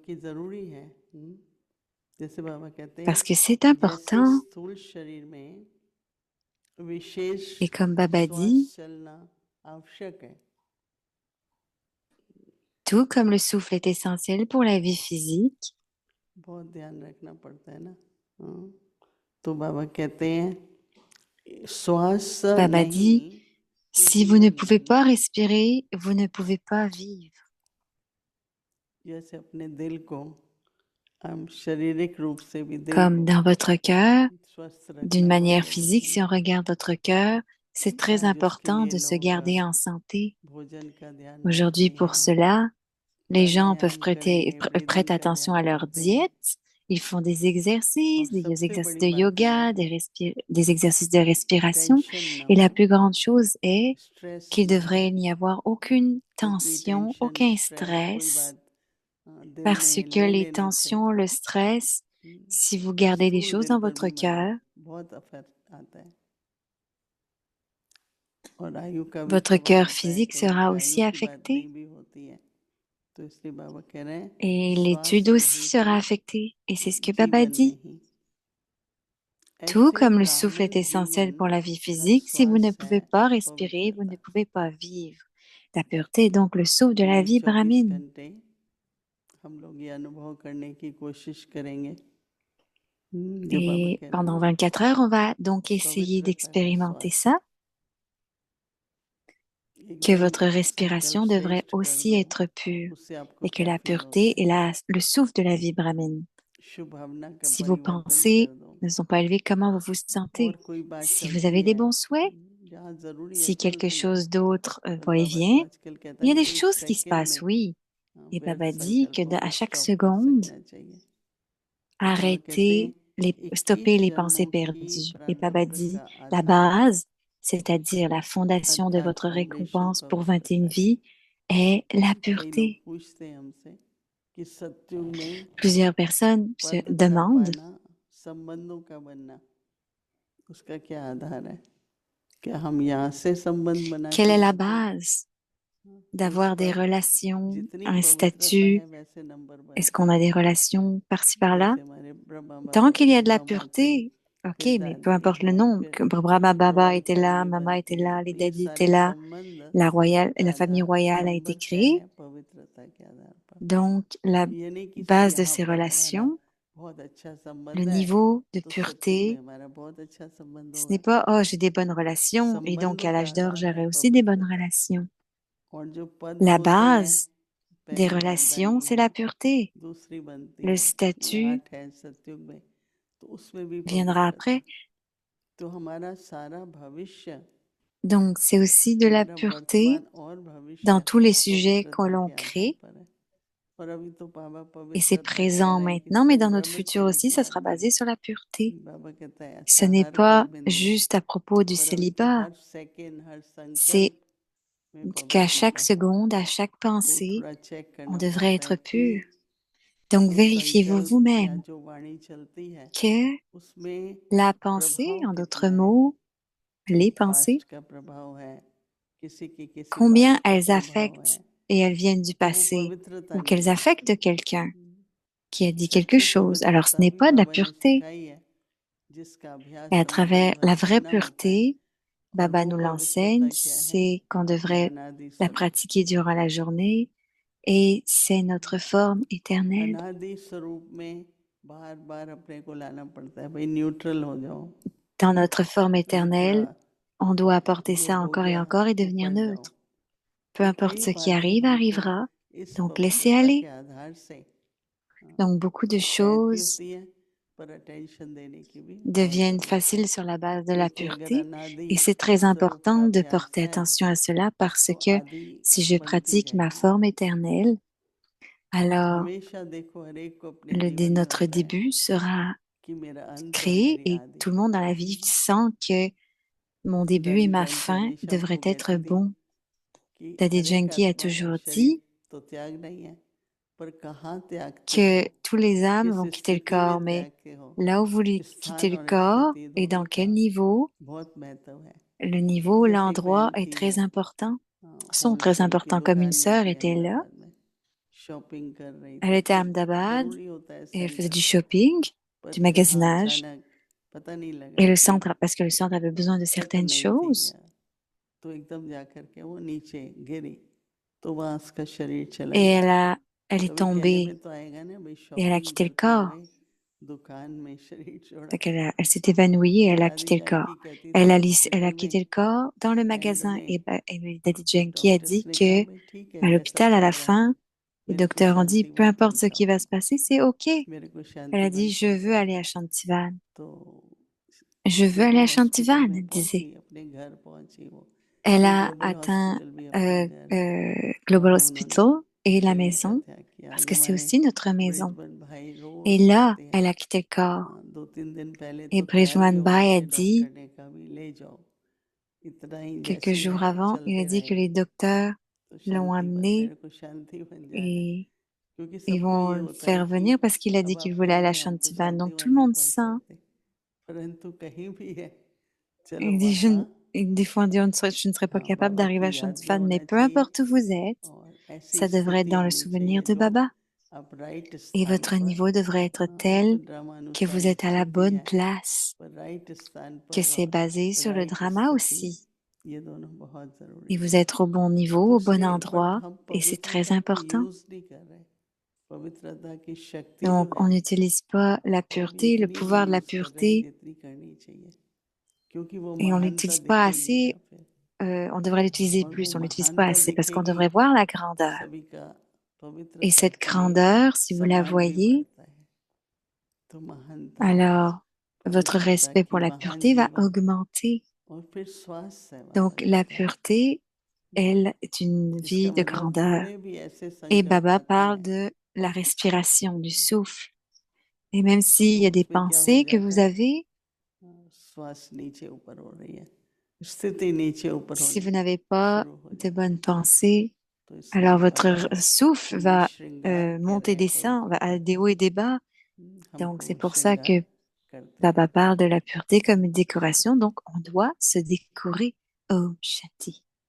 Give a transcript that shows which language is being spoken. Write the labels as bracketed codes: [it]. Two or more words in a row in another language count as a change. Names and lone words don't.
[fr] Parce que c'est important. Et comme Baba dit, tout comme le souffle est essentiel pour la vie physique, [hi] बहुत ध्यान रखना पड़ता है ना। तो बाबा कहते हैं श्वास [fr] Baba dit, [hi] नहीं तो [fr] si vous ne [hi] जीवन [fr] pouvez [hi] नहीं। [fr] pas respirer, vous ne pouvez pas vivre. [hi] जैसे अपने दिल को हम शारीरिक रूप से भी दिल [fr] Comme [hi] को [fr] dans votre cœur, [hi] स्वस्थ [fr] d'une [hi] रखना बहुत [fr] manière [hi] जरूरी [fr] physique, si [hi] है। [fr] on regarde votre cœur, c'est très [hi] आज उसके [fr] important [hi] लिए [fr] de se [hi] लोग [fr] garder en santé. [hi] भोजन का ध्यान रखते [fr] Aujourd'hui, pour [hi] हैं, [fr] cela, les gens peuvent [hi] प्राणायाम करेंगे, [fr] prêtent [hi] ब्रीदिंग का [fr] attention à [hi] ध्यान [fr] leur [hi] रखते हैं। [fr] diète. Ils font [hi] और [fr] des [hi] सबसे [fr] exercices [hi] बड़ी [fr] de [hi] बात यह [fr] yoga, [hi] है [fr] des exercices de [hi] कि [fr] respiration. [hi] टेंशन ना [fr] Et la [hi] हो, [fr] plus grande chose est [hi] स्ट्रेस [fr] qu'il [hi] ना हो। [fr] devrait n'y avoir aucune [hi] कुछ भी [fr] tension, [hi] टेंशन [fr] aucun [hi] स्ट्रेस कोई [fr] stress, [hi] बात दिल [fr] parce [hi] में [fr] que [hi] ले [fr] les [hi] लेने से [fr] tensions, le stress, si vous gardez des [hi] स्थूल [fr] choses [hi] दिल [fr] dans [hi] पर [fr] votre [hi] भी हमारा [fr] cœur, [hi] बहुत असर आता है और आयु का भी [fr] votre [hi] प्रभाव [fr] cœur [hi] होता है। [fr] physique [hi] कई [fr] sera [hi] बार आयु [fr] aussi [hi] की बात नहीं [fr] affecté [hi] भी होती है, तो इसलिए बाबा कह रहे हैं [fr] et [hi] श्वास [fr] l'étude aussi [hi] नहीं तो [fr] sera affectée. Et c'est ce que Baba [hi] जीवन [fr] dit. [hi] नहीं। [fr] Tout [hi] ऐसे [fr] comme le souffle est [hi] ब्राह्मण [fr] essentiel [hi] जीवन [fr] pour la vie [hi] का [fr] physique, si vous ne [hi] श्वास है [fr] pouvez pas respirer, vous ne [hi] पवित्रता। [fr] pouvez pas vivre. La pureté est donc le souffle de la [hi] ये [fr] vie 24 brahmine. [hi] घंटे हम लोग ये अनुभव करने की कोशिश करेंगे जो बाबा [fr] Et [hi] कह रहे हैं [fr] pendant [hi] ना, [fr] 24 heures, on va donc essayer [hi] पवित्रता का [fr] d'expérimenter [hi] श्वास। [fr] ça, que [hi] एकदम [fr] votre [hi] संकल्प [fr] respiration devrait [hi] श्रेष्ठ कर [fr] aussi [hi] दो, [fr] être pure [hi] उससे आपको [fr] et que [hi] क्या [fr] la [hi] फील होता [fr] pureté [hi] है। [fr] est le souffle de la vie brahmine. [hi] शुभ भावना का [fr] Si vos [hi] परिवर्तन [fr] pensées [hi] कर दो [fr] ne sont pas élevées, comment vous vous [hi] और [fr] sentez? [hi] कोई बात [fr] Si vous [hi] चलती [fr] avez des [hi] है [fr] bons souhaits, [hi] जहाँ जरूरी है [fr] si quelque [hi] चलती है। [fr] chose d'autre [hi] पर [fr] va et [hi] बाबा तो [fr] vient, [hi] आजकल कहता [fr] il y [hi] है [fr] a des [hi] एक [fr] choses qui se [hi] सेकंड [fr] passent, [hi] में [fr] oui. Et [hi] व्यर्थ [fr] Baba dit que [hi] संकल्पों [fr] à [hi] को [fr] chaque [hi] स्टॉप कर [fr] seconde, [hi] सकना चाहिए। तो बाबा कहते हैं [fr] arrêter stopper 21 les pensées [hi] जन्मों की [fr] perdues. Et Baba [hi] प्रारब्ध [fr] dit, [hi] का [fr] la [hi] आधार [fr] base, c'est-à-dire la fondation de [hi] अर्थात [fr] votre [hi] फाउंडेशन [fr] récompense pour 21 [hi] पवित्रता है। [fr] vies, est la [hi] कई लोग [fr] pureté. [hi] पूछते हैं हमसे कि सत्युग में [fr] Plusieurs personnes se [hi] पद का [fr] demandent [hi] पाना, संबंधों का बनना, उसका क्या आधार है? क्या हम यहाँ से संबंध बना [fr] quelle [hi] के [fr] est la [hi] लाते हैं? [fr] base [hi] तो उस [fr] d'avoir des [hi] पर [fr] relations, [hi] जितनी [fr] un [hi] पवित्रता [fr] statut. [hi] है वैसे नंबर [fr] Est-ce [hi] बनते [fr] qu'on a [hi] हैं। [fr] des relations par-ci par-là? [hi] जैसे हमारे ब्रह्मा [fr] Tant [hi] बाबा [fr] qu'il y [hi] थे, [fr] a de la [hi] मामा थे, [fr] pureté, ok, [hi] फिर [fr] mais peu [hi] दादी [fr] importe le [hi] हैं, [fr] nom, [hi] फिर [fr] que Brahma Baba était [hi] रॉयल [fr] là, [hi] फैमिली [fr] Mama était [hi] बनती है। [fr] là, les [hi] तो ये [fr] daddies étaient [hi] सारे [fr] là, [hi] संबंध [fr] la [hi] का [fr] famille [hi] आधार [fr] royale a été [hi] नंबर क्या है? [fr] créée. [hi] पवित्रता के आधार पर। [fr] Donc, la [hi] ये नहीं कि सर [fr] base de [hi] यहाँ [fr] ces [hi] पर हमारा [fr] relations, [hi] बहुत अच्छा [fr] le [hi] संबंध है [fr] niveau de [hi] तो सत्युग में [fr] pureté, [hi] हमारा बहुत अच्छा संबंध [fr] ce n'est [hi] होगा। [fr] pas, oh, j'ai des bonnes relations et donc [hi] संबंधों [fr] à [hi] का [fr] l'âge d'or, [hi] आधार है [fr] j'aurai aussi des bonnes [hi] पवित्रता [fr] relations. [hi] और जो पद [fr] La [hi] होते हैं, [fr] base des [hi] पहली [fr] relations, [hi] वरदानी [fr] c'est [hi] है, [fr] la pureté. [hi] दूसरी बनती [fr] Le [hi] है, [fr] statut [hi] लाट है सत्युग में, तो उसमें भी [fr] viendra [hi] पवित्रता। [fr] après. [hi] तो हमारा सारा भविष्य, [fr] Donc, c'est aussi de la [hi] हमारा [fr] pureté [hi] वर्तमान और [fr] dans [hi] भविष्य [fr] tous les sujets que [hi] पवित्रता [fr] l'on [hi] के आधार [fr] crée. [hi] पर है। और अभी तो बाबा [fr] Et c'est [hi] पवित्रता कह [fr] présent [hi] रहे हैं कि [fr] maintenant, mais dans notre [hi] संभ्रमित [fr] futur [hi] होने [fr] aussi, [hi] की [fr] ça [hi] बात [fr] sera [hi] नहीं [fr] basé [hi] है। [fr] sur la pureté. [hi] बाबा कहता है [fr] Ce [hi] अच्छा [fr] n'est [hi] हर पल [fr] pas [hi] बिंदु, [fr] juste à propos du [hi] पर अभी तो [fr] célibat, [hi] हर सेकंड, हर [fr] c'est [hi] संकल्प में [fr] qu'à chaque [hi] पवित्रता। [fr] seconde, à chaque [hi] तो [fr] pensée, [hi] थोड़ा चेक [fr] on [hi] करना [fr] devrait [hi] पड़ता [fr] être [hi] है कि [fr] pur. Donc [hi] जो [fr] vérifiez-vous [hi] संकल्प या [fr] vous-même [hi] जो वाणी चलती है [fr] que [hi] उसमें [fr] la pensée, [hi] प्रभाव [fr] en [hi] कितना [fr] d'autres [hi] है। [fr] mots, les [hi] पास्ट [fr] pensées, [hi] का प्रभाव है, किसी [fr] combien [hi] बात का [fr] elles [hi] प्रभाव है, [fr] affectent et elles viennent du [hi] तो वो [fr] passé, [hi] पवित्रता [fr] ou [hi] नहीं [fr] qu'elles [hi] है। [fr] affectent quelqu'un qui a dit quelque [hi] सच्ची [fr] chose. Alors ce [hi] पवित्रता [fr] n'est [hi] भी [fr] pas de la [hi] बाबा ने [fr] pureté. [hi] सिखाई है, जिसका [fr] Et [hi] अभ्यास [fr] à [hi] अनुभव [fr] travers [hi] भर [fr] la vraie [hi] करना होता है। [fr] pureté, [hi] और [fr] Baba [hi] वो [fr] nous l'enseigne, [hi] पवित्रता क्या है? [fr] c'est qu'on devrait [hi] अनादि [fr] la [hi] स्वरूप। [fr] pratiquer durant la journée et c'est notre forme éternelle. [hi] अनादि स्वरूप में बार बार अपने को लाना पड़ता है, भाई न्यूट्रल हो जाओ, [fr] Dans notre forme [hi] अभी थोड़ा [fr] éternelle, on doit apporter [hi] जो [fr] ça [hi] हो [fr] encore [hi] गया [fr] et devenir [hi] ऊपर जाओ। [fr] neutre. Peu [hi] तो [fr] importe [hi] कई [fr] ce qui [hi] बातें [fr] arrive, [hi] हमको [fr] arrivera. [hi] इस [fr] Donc laissez [hi] पवित्रता के [fr] aller. [hi] आधार से [fr] Donc beaucoup de [hi] सहज भी [fr] choses [hi] होती है, पर अटेंशन देने की भी बहुत [fr] deviennent [hi] जरूरत है। [fr] faciles sur la base de la [hi] क्योंकि अगर [fr] pureté [hi] अनादि [fr] et c'est très [hi] स्वरूप का [fr] important de [hi] अभ्यास [fr] porter [hi] है [fr] attention à cela parce [hi] तो [fr] que [hi] आदि [fr] si je [hi] बनती [fr] pratique ma [hi] जाएगी। [fr] forme éternelle, alors [hi] हमेशा देखो हर एक को अपने जीवन में [fr] notre [hi] होता है [fr] début sera [hi] कि मेरा अंत और [fr] créé [hi] मेरी [fr] et [hi] आदि। [fr] tout le monde dans la vie sent que mon début et [hi] दादी [fr] ma [hi] जानकी [fr] fin [hi] हमेशा [fr] devraient [hi] हमको [fr] être [hi] कहती थी [fr] bons. [hi] कि [fr] Daddy [hi] हर एक [fr] Junkie a [hi] आत्मा का [fr] toujours [hi] शरीर [fr] dit [hi] तो त्याग नहीं है, पर कहाँ त्यागते [fr] que [hi] हो, [fr] tous les âmes [hi] किस [fr] vont quitter le [hi] स्थिति में [fr] corps, mais [hi] त्यागते हो। [fr] là où vous quittez [hi] स्थान [fr] le [hi] और [fr] corps [hi] स्थिति [fr] et dans [hi] दोनों [fr] quel [hi] का [fr] niveau, [hi] बहुत महत्व है। [fr] le niveau, [hi] जैसे एक [fr] l'endroit [hi] बहन [fr] est [hi] थी, [fr] très [hi] वो [fr] important, sont très [hi] होलसेल की [fr] importants comme une [hi] दुकान में [fr] sœur [hi] थी [fr] était là. [hi] अहमदाबाद में, शॉपिंग कर रही [fr] Elle [hi] थी, [fr] était à [hi] कुछ [fr] Ahmedabad [hi] जरूरी होता है [fr] et elle faisait [hi] सेंटर [fr] du [hi] पे, [fr] shopping, [hi] पर [fr] du [hi] जहाँ [fr] magasinage. [hi] अचानक पता नहीं लगा [fr] Et le [hi] कि [fr] centre, parce que le centre avait besoin de [hi] फिट [fr] certaines [hi] नहीं थी, [fr] choses, [hi] तो एकदम जा करके वो नीचे गिरी, तो वहाँ उसका शरीर चला [fr] et [hi] गया। [fr] elle est [hi] कभी कहने [fr] tombée [hi] पे तो आएगा ना भाई [fr] et elle a [hi] शॉपिंग [fr] quitté le [hi] करके [fr] corps. [hi] आए, दुकान में शरीर छोड़ा। [fr] Donc elle s'est évanouie et elle a [hi] दादी [fr] quitté le corps. [hi] जानकी कहती थी [fr] Elle a [hi] हॉस्पिटल में [fr] quitté le corps dans le [hi] एंड [fr] magasin [hi] में, [fr] et Daddy [hi] तो [fr] Janky a [hi] डॉक्टर्स [fr] dit [hi] ने कहा [fr] que [hi] भाई ठीक है [fr] à [hi] जैसा [fr] l'hôpital, à [hi] चल [fr] la [hi] रहा है, [fr] fin, les [hi] मेरे को [fr] docteurs ont dit, peu [hi] शांतिवन [fr] importe [hi] ले [fr] ce qui [hi] जाओ, [fr] va se passer, c'est OK. [hi] मेरे को [fr] Elle a [hi] शांतिवन [fr] dit, je veux [hi] पहुंचाओ। [fr] aller à Chantivan. [hi] तो [fr] Je veux aller [hi] सीधे [fr] à [hi] हॉस्पिटल [fr] Chantivan, [hi] में [fr] elle disait. [hi] पहुंची, अपने घर पहुंची वो। [fr] Elle [hi] ये [fr] a [hi] ग्लोबल [fr] atteint [hi] हॉस्पिटल भी अपना घर है, [fr] Global [hi] वहाँ उन्होंने [fr] Hospital et la [hi] फिर लिखा [fr] maison, [hi] था कि [fr] parce [hi] आज [fr] que c'est [hi] हमारे [fr] aussi notre maison. [hi] ब्रिजबन भाई [fr] Et [hi] रोज [fr] là, [hi] कहते हैं, [fr] elle a quitté le corps. [hi] 2-3 दिन पहले [fr] Et [hi] तो खैर भी [fr] Bridgman [hi] वहाँ [fr] Bay a [hi] के [fr] dit, [hi] डॉक्टर ने कहा भी ले जाओ, इतना ही [fr] quelques [hi] जैसे ही [fr] jours [hi] है [fr] avant, il a [hi] चलते [fr] dit que les [hi] रहेंगे। [fr] docteurs [hi] तो [fr] l'ont [hi] शांतिवन, [fr] amené [hi] मेरे को शांति बन जाना है, [fr] et [hi] क्योंकि [fr] ils [hi] सबको [fr] vont [hi] ये [fr] le [hi] होता है [fr] faire [hi] कि [fr] venir parce qu'il a dit [hi] अब [fr] qu'il [hi] आप [fr] voulait aller à [hi] कहेंगे हम तो [fr] Chantivan. Donc tout [hi] शांतिवन [fr] le [hi] नहीं [fr] monde [hi] पहुंच [fr] sent. [hi] सकते, परंतु कहीं भी है, चलो [fr] Il dit, [hi] वहाँ [fr] des fois on dit, je ne serais pas [hi] हाँ [fr] capable [hi] बाबा [fr] d'arriver à [hi] की याद में [fr] Chantivan, mais [hi] होना [fr] peu [hi] चाहिए, [fr] importe où vous êtes, [hi] और ऐसी [fr] ça devrait être [hi] स्थिति [fr] dans le [hi] आनी [fr] souvenir [hi] चाहिए [fr] de [hi] जो [fr] Baba. [hi] आप राइट [fr] Et [hi] स्थान [fr] votre [hi] पर, [fr] niveau devrait être [hi] ये तो [fr] tel [hi] ड्रामा [fr] que [hi] अनुसार [fr] vous êtes à la [hi] स्थिति [fr] bonne [hi] है, [fr] place, [hi] पर राइट स्थान [fr] que [hi] पर [fr] c'est [hi] और [fr] basé sur le [hi] राइट [fr] drama [hi] स्थिति, [fr] aussi. [hi] ये दोनों बहुत [fr] Et [hi] जरूरी [fr] vous [hi] है। [fr] êtes au bon niveau, [hi] तो [fr] au bon [hi] इसलिए बट [fr] endroit, [hi] हम [fr] et c'est très [hi] पवित्रता को [fr] important. [hi] यूज नहीं कर रहे, पवित्रता की शक्ति जो [fr] Donc, on [hi] है [fr] n'utilise pas la [hi] वो अभी [fr] pureté, le [hi] इतनी नहीं [fr] pouvoir de la [hi] यूज कर रहे [fr] pureté, [hi] जितनी करनी चाहिए, क्योंकि वो [fr] et on [hi] महानता [fr] l'utilise pas [hi] दिखेगी [fr] assez. [hi] ना फिर, [fr] On devrait l'utiliser [hi] और वो [fr] plus. On l'utilise pas [hi] महानता [fr] assez parce qu'on [hi] दिखेगी [fr] devrait voir la grandeur. [hi] सभी का, [fr] Et [hi] पवित्रता [fr] cette [hi] के लिए [fr] grandeur, si vous la [hi] सम्मान भी [fr] voyez, [hi] बढ़ता है। तो महानता, [fr] alors votre [hi] पवित्रता [fr] respect [hi] की [fr] pour la [hi] महान [fr] pureté va [hi] जीवन, [fr] augmenter. [hi] और फिर स्वास्थ्य है [fr] Donc, [hi] बाबा [fr] la [hi] कहते हैं। [fr] pureté, elle, est une [hi] इसका [fr] vie de [hi] मतलब [fr] grandeur. [hi] थोड़े भी ऐसे [fr] Et [hi] संकट [fr] Baba [hi] आते [fr] parle [hi] हैं [fr] de la respiration, du souffle. Et même s'il [hi] तो [fr] y a des [hi] उसमें क्या हो [fr] pensées que [hi] जाता [fr] vous [hi] है, [fr] avez, [hi] श्वास नीचे ऊपर हो रही है, स्थिति नीचे ऊपर [fr] si [hi] होनी [fr] vous n'avez pas [hi] शुरू हो [fr] de [hi] जाती [fr] bonnes [hi] है। [fr] pensées, [hi] तो [fr] alors [hi] इसलिए [fr] votre [hi] बाबा [fr] souffle [hi] हमें [fr] va [hi] श्रृंगार कह रहे [fr] monter, [hi] हैं [fr] descend, va à [hi] पवित्रता [fr] des [hi] का, [fr] hauts et des bas. Donc, [hi] हमको [fr] c'est [hi] वो [fr] pour ça [hi] श्रृंगार [fr] que [hi] करते [fr] Baba [hi] रहना [fr] parle de [hi] है। [fr] la pureté comme une décoration. Donc, on doit se décorer. [hi] ॐ शान्ति.